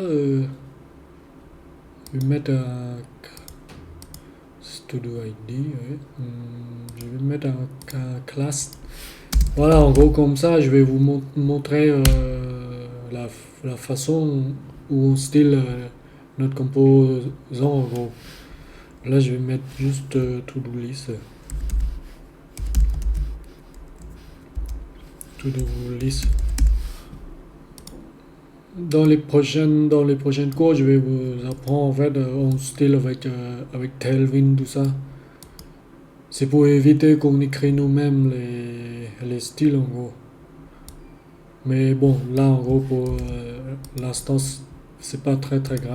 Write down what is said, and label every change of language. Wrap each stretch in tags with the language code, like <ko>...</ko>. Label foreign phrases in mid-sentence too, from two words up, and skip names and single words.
<fr>Je vais mettre un Studio ID, ouais. Je vais mettre un classe. Voilà, en gros, comme ça, je vais vous montrer la façon où on style notre composant, en gros. Là, je vais mettre juste</fr> <en>to-do list. To-do list.</en> <fr>Dans les prochaines cours, je vais vous apprendre en fait en style avec Tailwind, tout ça. C'est pour éviter qu'on écrit nous-mêmes les styles en gros. Mais bon, là en gros pour l'instant c'est pas très très grave.</fr>